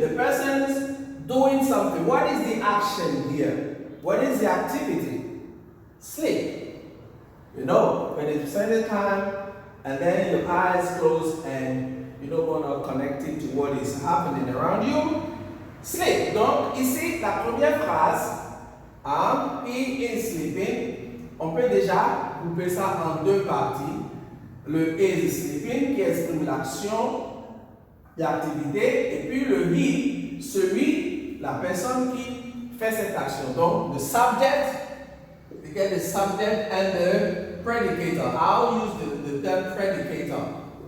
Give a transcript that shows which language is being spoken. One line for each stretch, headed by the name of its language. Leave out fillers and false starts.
English: The person is doing something. What is the action here? What is the activity? Sleep. You know, when you spend the time and then your eyes close and you don't want to connect it to what is happening around you, sleep.
French: Donc, ici, la première phrase,
English: he is sleeping,
French: on peut déjà couper ça en deux parties. Le
English: is sleeping
French: qui exprime l'action, l'activité, et puis le he, celui, la personne qui fait cette action.
English: Donc, the subject, you get the subject and the predicator. I'll use the term predicator.